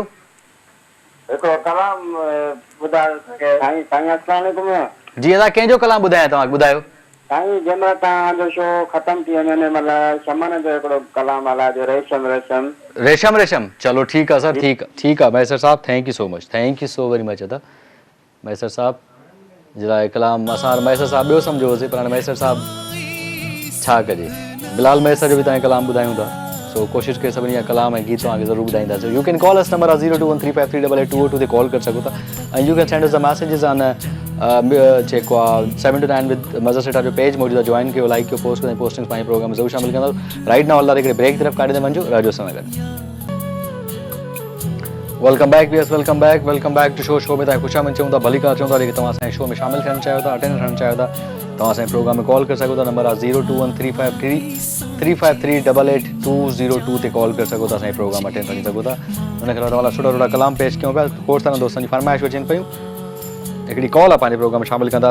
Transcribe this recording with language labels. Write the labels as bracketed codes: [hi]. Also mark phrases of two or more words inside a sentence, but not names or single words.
[sd] हिकिड़ो कलाम ॿुधायो साईं. अस्सलाम वालेकुम. जी अदा कंहिंजो कलाम ॿुधायां तव्हांखे? ॿुधायो साईं. जंहिंमहिल तव्हांजो शो ख़तमु थी वञे, मतिलबु शमन जो हिकिड़ो कलाम हलाइजो, रेशम. चलो ठीकु आहे सर, ठीकु आहे मैसर साहब. [en] thank you so very much अदा. [sd] मैसर साहब जे लाइ कलाम असां मैसर साहब ॿियो सम्झोसीं, पर हाणे मैसर साहब छा कजे. बिलाल मैसर जो बि तव्हांखे कलाम ॿुधायूं था. सो कोशिशि कयो सभिनी जा कलाम ऐं गीत तव्हांखे ज़रूरु ॿुधाईंदासीं. [en] you can call us, [sd] नंबर आहे 02135388222 ते कॉल करे सघो था. ऐं [en] you can send us the messages on [sd] जेको आहे 7 to 9 विद मज़र सेठा जो पेज मौजूदु आहे. जॉइन कयो, लाइक कयो, पोस्ट कयो. पोस्टिंग्स पंहिंजे प्रोग्राम में ज़रूरु शामिलु कंदा. [en] right now [sd] हलंदा हिकिड़े ब्रेक तरफ़ काॾे वञो. राजो सां गॾु [en] welcome back to show [sd] में तव्हां ख़ुशामद चऊं था, भली कार चऊं था. जेके तव्हां असांजे शो में शामिलु थियणु चाहियो था, अटेंड थियणु चाहियो था, तव्हां असांजे प्रोग्राम में कॉल करे सघो था. नंबर आहे 02135388222 ते कॉल करे सघो था. असांजे प्रोग्राम अटेंड करे सघो था. हुनखे तव्हां सुठा कलाम पेश कयूं पिया. खोड़ सारा दोस्तनि जी फरमाइश अचनि पियूं. हिकिड़ी कॉल आहे पंहिंजे प्रोग्राम में शामिलु कंदा.